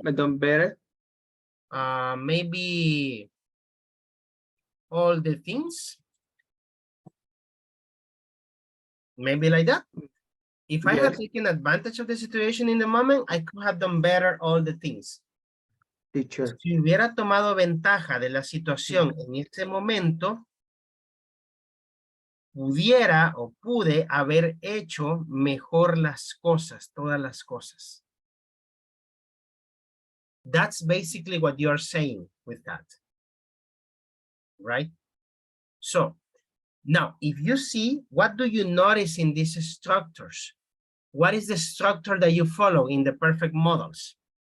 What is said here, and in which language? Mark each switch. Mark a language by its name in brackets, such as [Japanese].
[English] I done better. Maybe all the things. Maybe like that. If I had Yes. taken advantage of the situation in the moment, I could have done better all the things. Teacher. [Spanish] Si hubiera tomado ventaja de la situación en ese momento, pudiera o pude haber hecho mejor las cosas, todas las cosas. [English] That's basically what you are saying with that. Right? So, now, if you see, what do you notice in these structures? What is the structure that you follow in the perfect models?